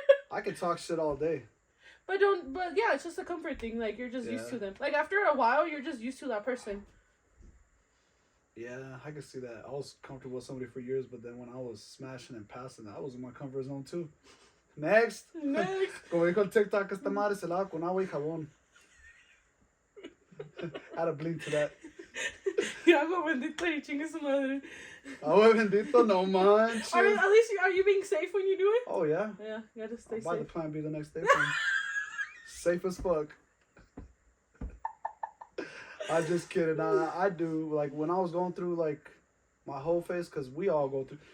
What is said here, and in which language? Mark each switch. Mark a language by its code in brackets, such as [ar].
[en] I can talk shit all day. But yeah, it's just a comfort thing. Like, you're just used to them. Like, after a while, you're just used to that person. Yeah, I can see that. I was comfortable with somebody for years, but then when I was smashing and passing, I was in my comfort zone too. Next. [es] Como dijo el TikTok, esta madre se lava con agua y jabón. [en] I had to bleed to that. [es] Y agua bendita y chingue su madre. Agua bendita, no manches. [en] At least, are you being safe when you do it? Oh, yeah. Yeah, you gotta stay safe. I'll buy the Plan B the next day. Safe as fuck. I'm just kidding. I do, like, when I was going through, like, my whole phase, because we all go through.